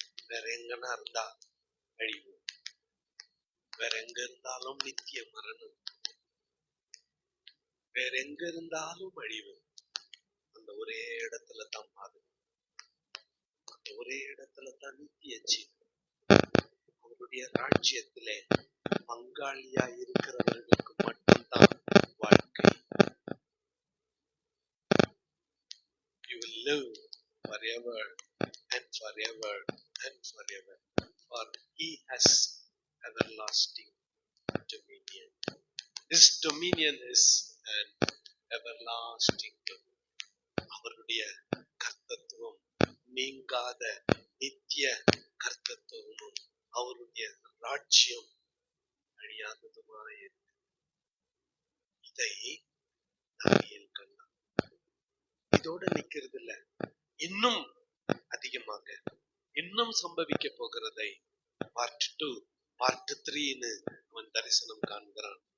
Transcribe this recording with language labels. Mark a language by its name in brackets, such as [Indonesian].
[Tamil] வேற எங்கன்னா இருந்தா அழிவு, வேற எங்க இருந்தாலும் நித்திய மரணம், வேற எங்க இருந்தாலும் அழிவு. அந்த ஒரே இடத்துல தான் பாதுகாப்பு, அந்த ஒரே இடத்துல தான் நித்திய ஜீவன். அவருடைய ராஜ்யத்திலே பங்காளியா இருக்கிறவர்களுக்கு மட்டும்தான் வாழ்க்கை. [English] You will live forever and forever and forever, for he has everlasting dominion. His dominion is an everlasting dominion. [Tamil] அவருடைய கர்த்தத்துவம் நீங்காத நித்திய கர்த்தத்துவமும் அவருடைய ராஜ்யம் அழியாததுமாய் இருக்கு. இதை தானியேல் கண்டான். இதோட நிக்கிறது இல்ல, இன்னும் அதிகமாக இன்னும் சம்பவிக்க போகிறதை பார்ட் 2 பார்ட் 3ன்னு அவன் தரிசனம் காண்கிறான்.